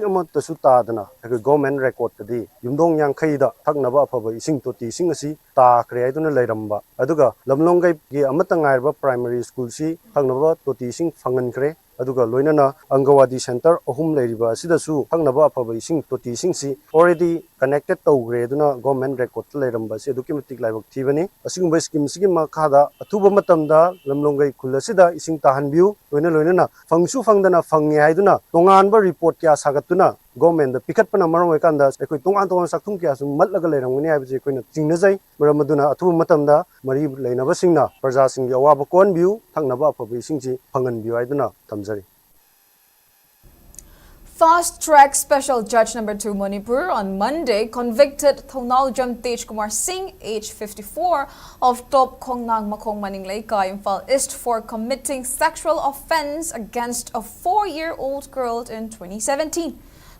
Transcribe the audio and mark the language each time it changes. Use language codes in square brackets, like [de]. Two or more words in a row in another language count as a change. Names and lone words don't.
[mni] ama tasu tadana ekoi government record tadi yumthong yankhai da thaknaba afaba ising toti ising asi ta kre aiduna lairamba aduga lamlongai gi amata ngairba [en] primary school [mni] si thaknaba toti ising phangan kre aduga loinana [en] Angawadi center [mni] ohum leiriba sidasu thaknaba afaba ising toti ising si already connected tawgre duna government record leiramba si aduki matik laibak thibani asingba scheme sigi makhada athuba matamda lamlongai khulasida ising tahanbiu loinana fangsu fangdana fangne haiduna tonganba report kya sagatuna government da pikat pana marong ekanda ekoi tongan sakthum kya sum matlaga leirangni haibje koina tingnajai maramaduna athuba matamda mari leinaba singna praja singgi awaba konbiu thaknaba afaba isingji phanganbiu haiduna tamjari. [en] Fast-track Special Judge No. 2 Manipur on Monday convicted Thonaljam Tej Kumar Singh, age 54, of Top Kongnang Makong Maninglaika, Imphal East for committing sexual offense against a 4-year-old girl in 2017.